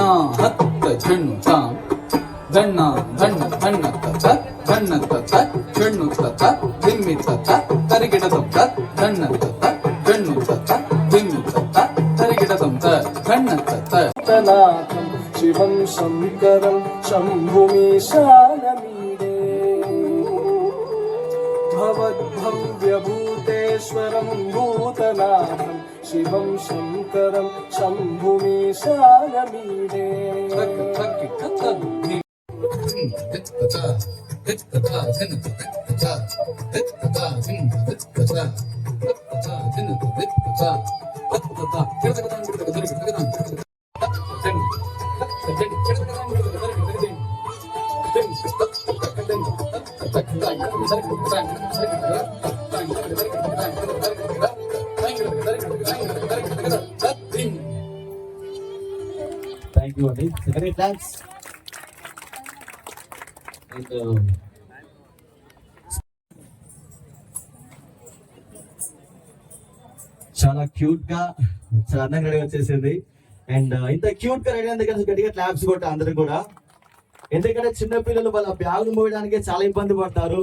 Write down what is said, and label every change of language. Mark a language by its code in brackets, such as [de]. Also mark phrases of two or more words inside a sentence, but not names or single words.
[sa] हत्त झंझां झन्नां झन्न झन्न तच झन्न तच झन्नु तच धिम्मि तच तरिगिडदं तच झन्न तच झन्नु तच धिम्मि तच तरिगिडदं तच झन्न तच नाथं शिवं शङ्करं शम्भुमीशानमीडे भवद्भव्यभूतेश्वरं भू భూతనాథం శివం శంకరం శంభుమీశానమీడే [en] థ్యాంక్ [te] యూ అండి. [en] Great dance. [te] అండ్ చాలా క్యూట్ గా చాలా అందంగా రెడీ వచ్చేసింది. అండ్ ఇంత క్యూట్ గా రెడీ అందుకని గట్టిగా క్లాప్స్ కొట్ట అందరూ కూడా. ఎందుకంటే చిన్న పిల్లలు వాళ్ళ బ్యాగ్ మోయడానికి చాలా ఇబ్బంది పడతారు.